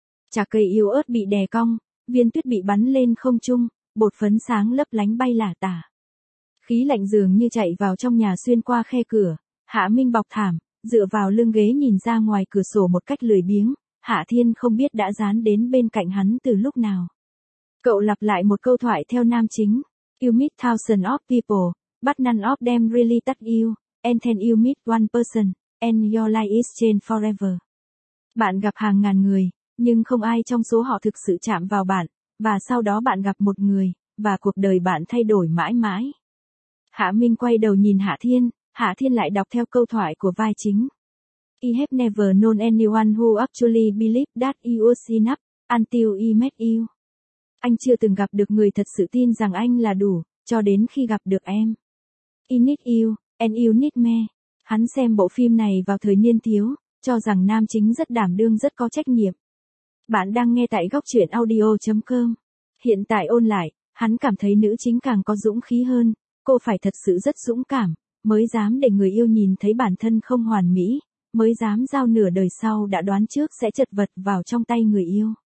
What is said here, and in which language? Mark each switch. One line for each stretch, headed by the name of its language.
Vietnamese: Chà cây yếu ớt bị đè cong, viên tuyết bị bắn lên không trung, bột phấn sáng lấp lánh bay lả tả. Khí lạnh dường như chạy vào trong nhà xuyên qua khe cửa, Hạ Minh bọc thảm, dựa vào lưng ghế nhìn ra ngoài cửa sổ một cách lười biếng, Hạ Thiên không biết đã dán đến bên cạnh hắn từ lúc nào. Cậu lặp lại một câu thoại theo nam chính.
English: You meet thousands of people, but none of them really touch you, and then you meet one person, and your life is changed forever.
Vietnamese: Bạn gặp hàng ngàn người, nhưng không ai trong số họ thực sự chạm vào bạn, và sau đó bạn gặp một người, và cuộc đời bạn thay đổi mãi mãi. Hạ Minh quay đầu nhìn Hạ Thiên lại đọc theo câu thoại của vai chính.
English: I have never known anyone who actually believed that he was enough, until he met you.
Vietnamese: Anh chưa từng gặp được người thật sự tin rằng anh là đủ, cho đến khi gặp được em.
English: He need you, and you need me.
Vietnamese: Hắn xem bộ phim này vào thời niên thiếu, cho rằng nam chính rất đảm đương rất có trách nhiệm. Bạn đang nghe tại gocchuyenaudio.com. Hiện tại ôn lại, hắn cảm thấy nữ chính càng có dũng khí hơn, cô phải thật sự rất dũng cảm, mới dám để người yêu nhìn thấy bản thân không hoàn mỹ, mới dám giao nửa đời sau đã đoán trước sẽ chật vật vào trong tay người yêu.